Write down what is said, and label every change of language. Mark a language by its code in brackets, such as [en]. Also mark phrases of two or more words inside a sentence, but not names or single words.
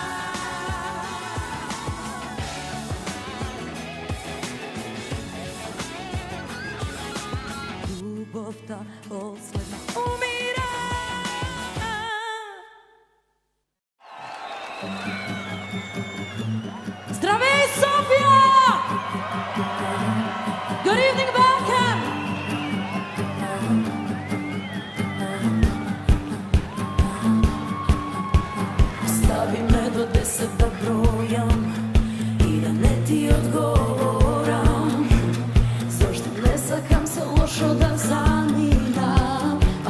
[mk] Љубовта последна умира. [bg] Здравей, Софија! [en] Good evening, Balkan! [mk] Стави ме до 10 да бројам и да не ти одговорам. Зашто не сакам се лошо да заминам.